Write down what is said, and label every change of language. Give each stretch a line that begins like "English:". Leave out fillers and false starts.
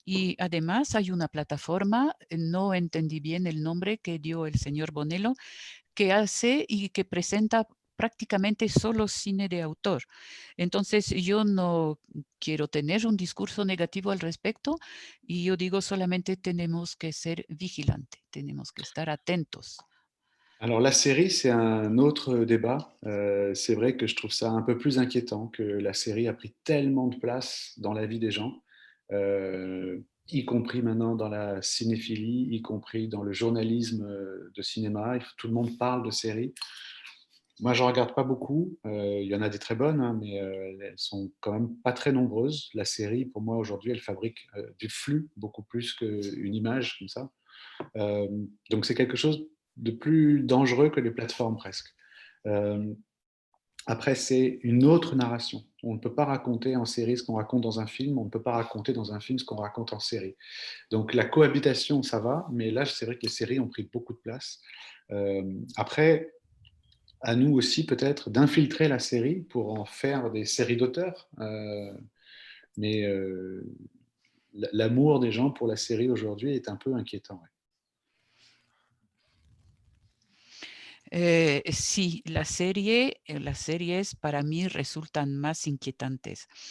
Spanish: Y además hay una plataforma, no entendí bien el nombre que dio el señor Bonello, que hace y que presenta prácticamente solo cine de autor. Entonces, yo no quiero tener un discurso negativo al respecto y yo digo solamente tenemos que ser vigilantes, tenemos que estar atentos.
French: Alors la série, c'est un autre débat. C'est vrai que je trouve ça un peu plus inquiétant que la série a pris tellement de place dans la vie des gens, y compris maintenant dans la cinéphilie, y compris dans le journalisme de cinéma. Tout le monde parle de séries. Moi, je ne regarde pas beaucoup. Il y en a des très bonnes, hein, mais elles sont quand même pas très nombreuses. La série, pour moi, aujourd'hui, elle fabrique du flux beaucoup plus qu'une image comme ça. Donc c'est quelque chose de plus dangereux que les plateformes presque. Après, c'est une autre narration. On ne peut pas raconter en série ce qu'on raconte dans un film, on ne peut pas raconter dans un film ce qu'on raconte en série. Donc la cohabitation, ça va, mais là, c'est vrai que les séries ont pris beaucoup de place. Après, à nous aussi peut-être d'infiltrer la série pour en faire des séries d'auteurs. Mais l'amour des gens pour la série aujourd'hui est un peu inquiétant. Ouais.
Spanish: Sí, las series para mí resultan más inquietantes.